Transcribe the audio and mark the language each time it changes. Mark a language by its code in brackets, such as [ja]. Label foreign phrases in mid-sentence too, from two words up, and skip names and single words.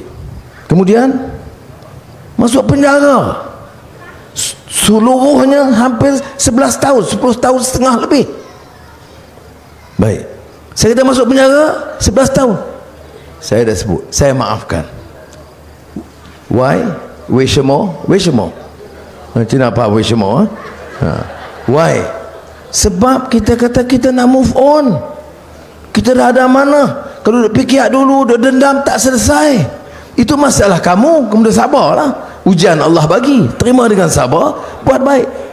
[ms] Kemudian masuk penjara. Seluruhnya hampir 11 tahun, 10 tahun setengah lebih. Baik. Saya dah masuk penjara 11 tahun. Saya dah sebut, saya maafkan. Why? [zh] 为什么？为什么？ [ms] Cina apa 为什么？ Why? Sebab kita kata kita nak [en] move on. [ms] Kita dah ada mana. Kalau duk fikir dulu, duk dendam, tak selesai. Itu masalah kamu. Kemudian sabarlah. Ujian Allah bagi, terima dengan sabar, buat baik.